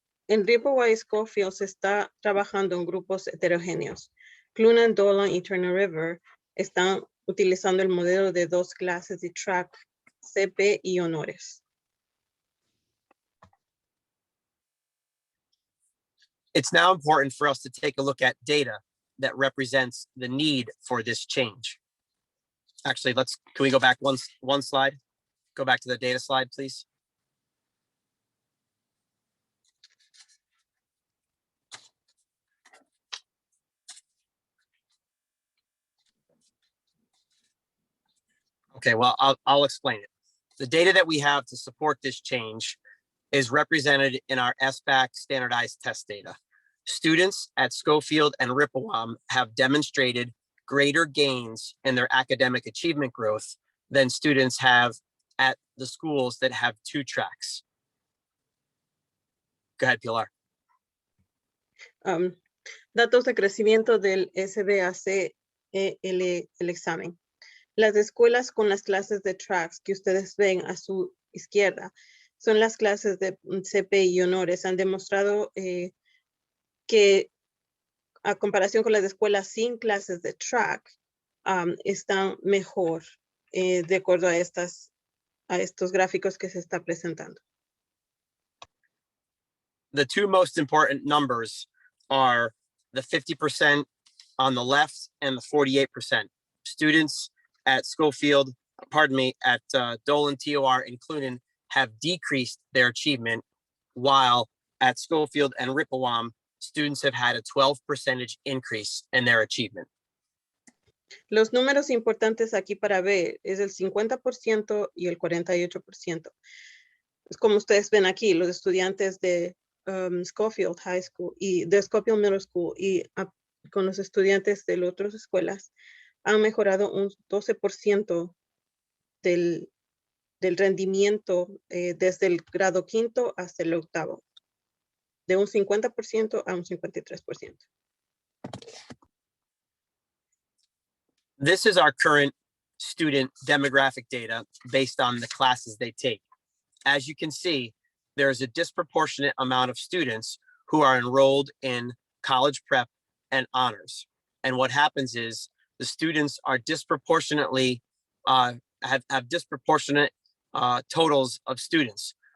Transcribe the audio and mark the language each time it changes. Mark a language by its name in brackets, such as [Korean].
[Spanish] En Rippeway y Schofield se está trabajando en grupos heterogéneos. Clunan, Dolan y Turner River están utilizando el modelo de 2 clases de track, CP y honores. [English] It's now important for us to take a look at data that represents the need for this change. Actually, can we go back one slide? Go back to the data slide, please. Okay, well, I'll explain it. The data that we have to support this change is represented in our SBAC standardized test data. Students at Schofield and Rippewam have demonstrated greater gains in their academic achievement growth than students have at the schools that have 2 tracks. Go ahead, Pilar. [Spanish] Datos de crecimiento del SBAC, el examen. Las escuelas con las clases de tracks que ustedes ven a su izquierda son las clases de CP y honores. Han demostrado que a comparación con las escuelas sin clases de track, están mejor de acuerdo a estos gráficos que se está presentando. [English] The two most important numbers are the 50% on the left and the 48%. Students at Schofield, at Dolan, TOR, and Clunan have decreased their achievement, while at Schofield and Rippewam, students have had a 12% increase in their achievement. [Spanish] Los números importantes aquí para ver es el 50% y el 48%. Es como ustedes ven aquí, los estudiantes de Schofield High School y de Schofield Middle School y con los estudiantes de las otras escuelas han mejorado un 12% del rendimiento desde el grado 5º hasta el 8º, de un 50% a un 53%. [English] This is our current student demographic data based on the classes they take. As you can see, there's a disproportionate amount of students who are enrolled in college prep and honors. And what happens is the students are disproportionately, have disproportionate totals of students.